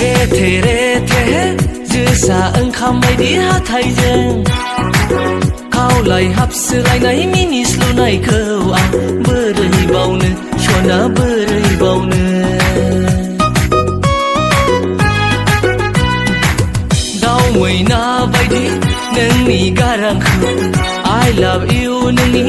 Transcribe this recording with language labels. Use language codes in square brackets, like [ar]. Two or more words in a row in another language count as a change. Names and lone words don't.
[brx] रेथे जोसा ओंखाम बायदि हाथायजों खाव खावलाय हाबसोलायनाय मिनिस्लुनायखौ आं बोरै बावनो सना बोरै बावनो दाउ मैना बायदि नोंनि गारांखौ [en] I love you [brx] नोंनि